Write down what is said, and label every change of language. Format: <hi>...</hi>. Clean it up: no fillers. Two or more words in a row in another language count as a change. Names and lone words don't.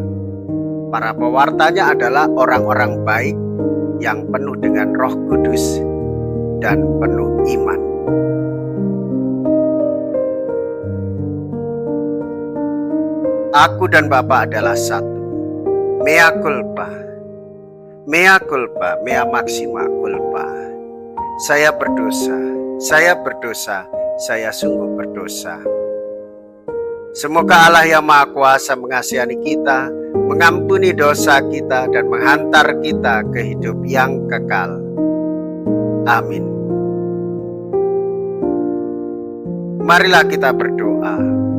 <id>Para pewartanya adalah orang-orang baik yang penuh dengan Roh Kudus dan penuh iman. Aku dan Bapa adalah satu.</id> <la>Mea culpa. Mea culpa, mea maxima culpa.</la> <id>Saya berdosa, saya sungguh berdosa. Semoga Allah yang Maha Kuasa mengasihani kita, mengampuni dosa kita, dan menghantar kita ke hidup yang kekal. Amin. Marilah kita berdoa.</id>